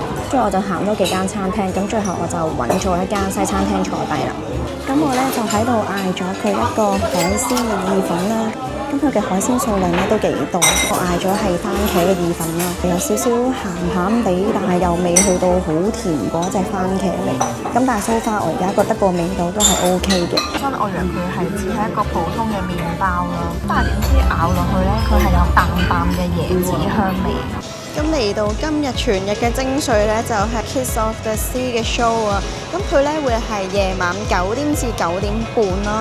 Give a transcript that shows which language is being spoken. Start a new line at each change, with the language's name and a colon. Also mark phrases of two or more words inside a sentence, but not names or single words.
Cantonese: 所以我就行多幾間餐廳，咁最後我就揾咗一間西餐廳坐低啦。咁我呢，就喺度嗌咗佢一個海鮮嘅意粉啦。咁佢嘅海鮮數量咧都幾多，我嗌咗係番茄嘅意粉啦，有少少鹹鹹地，但係又未去到好甜嗰隻番茄味。咁但係
English: so far
Cantonese: 我而家覺得個味道都係 OK 嘅。真我以為佢係只係一個普通嘅麵包啦，但係點知咬落去咧，佢係有淡淡嘅椰子香味。咁嚟到今日全日嘅精髓咧，就係 Kiss of the Sea 嘅 show 啊！咁佢咧會係夜晚9點至9點半啦。